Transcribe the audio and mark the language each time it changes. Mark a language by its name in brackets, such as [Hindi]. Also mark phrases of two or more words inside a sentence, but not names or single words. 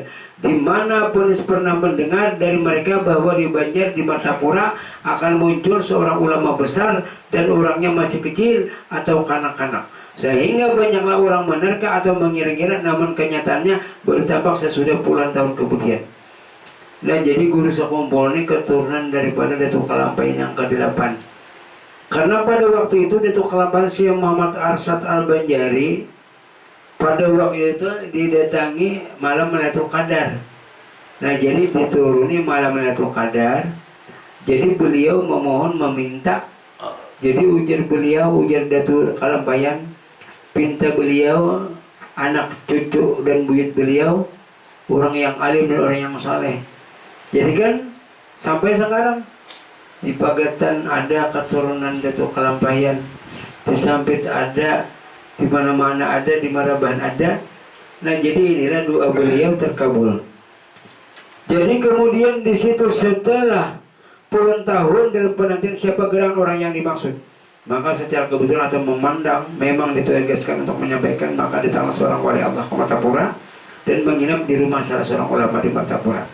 [Indonesian] Di mana pun pernah mendengar dari mereka bahwa di Banjar, di Martapura akan muncul seorang ulama besar dan orangnya masih kecil atau kanak-kanak. Sehingga banyaklah orang menerka atau mengira-ngira, namun kenyataannya baru tampak sesudah puluhan tahun kemudian. Nah, jadi guru sekumpul ini keturunan daripada Datuk Kalampayan yang ke-8. Karena pada waktu itu Datuk Kalampayan Syekh Muhammad Arsyad Al-Banjari pada waktu itu didatangi malam Lailatul Qadar. Nah, jadi dituruni malam Lailatul Qadar. Jadi beliau memohon meminta. Jadi ujar beliau, ujar Datuk Kalampayan, pinta beliau, anak cucu dan buyut beliau orang yang alim dan orang yang saleh. Jadi kan sampai sekarang di Pagatan ada keturunan Datuk Kalampayan, di Sampit ada, di mana-mana ada, di Marabahan ada. Nah, jadi inilah doa beliau terkabul. Jadi kemudian di situ setelah puluhan tahun dalam penantian siapa gerangan orang yang dimaksud, maka secara kebetulan atau memandang memang ditugaskan untuk menyampaikan, maka datanglah seorang wali Allah ke Martapura dan menginap di rumah salah seorang ulama di Martapura.